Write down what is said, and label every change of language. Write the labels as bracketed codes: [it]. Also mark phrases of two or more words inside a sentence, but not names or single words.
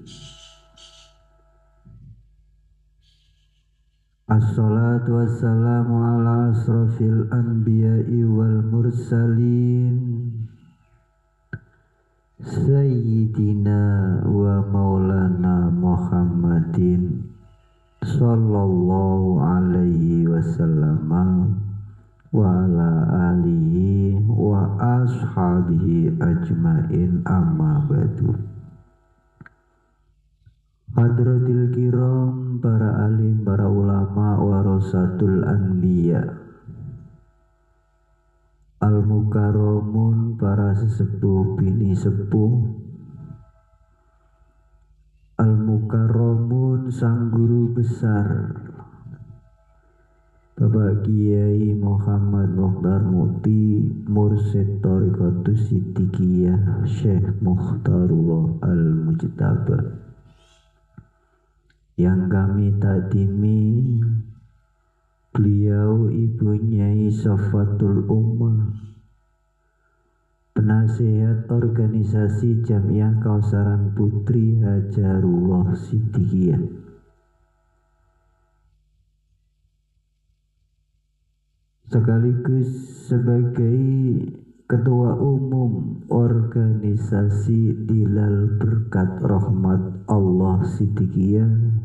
[ar] الصلاة والسلام على أشرف الأنبياء والمرسلين سيدنا ومولانا محمد صلى الله عليه وسلم وعلى آله وأصحابه أجمعين أما بعد. حضرات الكرام, [id] para alim, para ulama, [ar] ورثة الأنبياء, [id] al-mukarramun, para sesepuh bini sepuh, al-mukarramun, sang guru besar Bapak Kiai Muhammad Mukhtar Mukti, Mursyid Thariqatus Siddiqiyah Syekh Mukhtarullah Al-Mujtaba, yang kami takdimi beliau Ibu Nyai Safatul Ummah, penasihat organisasi Jamiah Kausaran Putri Hajarullah Siddiqiyah, sekaligus sebagai Ketua Umum Organisasi Dilal Berkat Rahmat Allah Siddiqiyah,